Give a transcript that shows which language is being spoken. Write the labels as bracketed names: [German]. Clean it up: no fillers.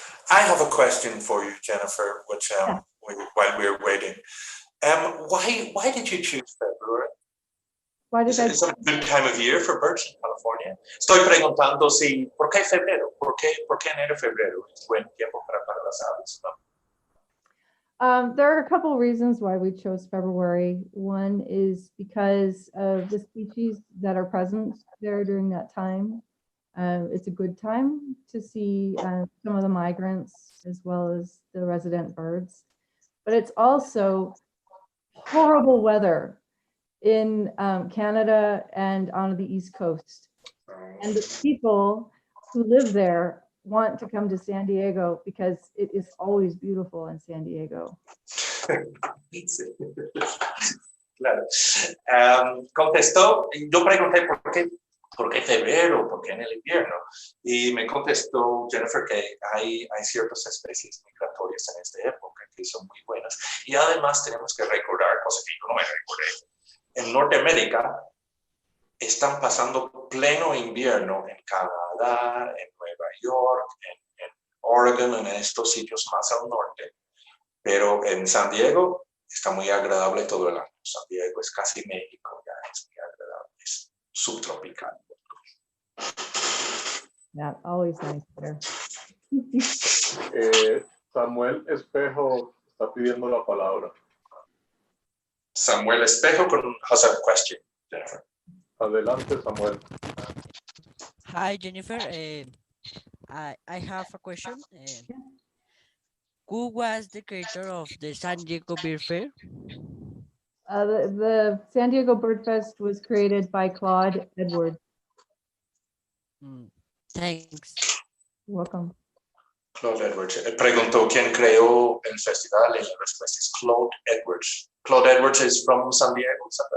[English] I have a question for you, Jennifer, which while we're waiting. Why did you choose February? Why did Is it a good time of year for birds in California? [Spanish] Estoy preguntando si, ¿por qué febrero? ¿Por qué enero, febrero? Es buen tiempo para las aves, ¿no? [English] There are a couple reasons why we chose February. One is because of the species that are present there during that time. It's a good time to see some of the migrants as well as the resident birds. But it's also horrible weather in Canada and on the East Coast. And the people who live there want to come to San Diego because it is always beautiful in San Diego. [Spanish] Claro. Contestó, yo pregunté por qué febrero, por qué en el invierno, y me contestó Jennifer que hay ciertas especies migratorias en esta época que son muy buenas, y además tenemos que recordar, cosas que yo no me recordé, en Norteamérica están pasando pleno invierno en Canadá, en Nueva York, en Oregon, en estos sitios más al norte, pero en San Diego está muy agradable todo el año. San Diego es casi México, ya es muy agradable, es subtropical. [English] Yeah, always nice there. [Spanish] Samuel Espejo está pidiendo la palabra. [English] Samuel Espejo has a question, Jennifer. [Spanish] Adelante, Samuel. [English] Hi, Jennifer. I have a question. Who was the creator of the San Diego Beer Fair? The San Diego Bird Fest was created by Claude Edwards. Thanks. You're welcome. Claude Edwards. [Spanish] Preguntó quién creó el festival y la respuesta es Claude Edwards. [English] Claude Edwards is from San Diego,